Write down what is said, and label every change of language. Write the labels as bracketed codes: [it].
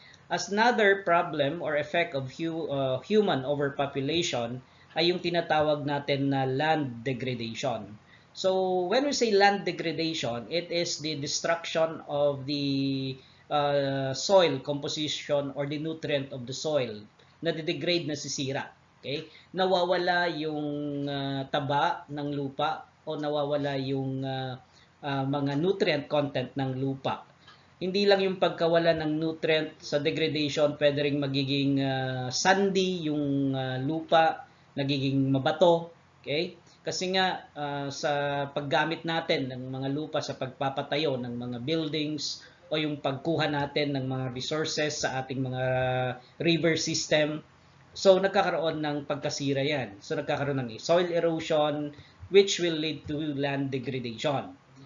[en] As another problem or effect of human overpopulation [tl] ay yung tinatawag natin na [en] land degradation. So when we say land degradation, it is the destruction of the soil composition or the nutrient of the soil. [tl] Nade-degrade, nasisira. Okay? Nawawala yung taba ng lupa o nawawala yung mga nutrient content ng lupa. Hindi lang yung pagkawala ng nutrient sa degradation, pwede ring magiging sandy yung lupa, nagiging mabato. Okay? Kasi nga sa paggamit natin ng mga lupa sa pagpapatayo ng mga buildings o yung pagkuha natin ng mga resources sa ating mga river system, so nagkakaroon ng pagkasira yan. [en] So [tl] nagkakaroon ng [en] soil erosion which will lead to land degradation.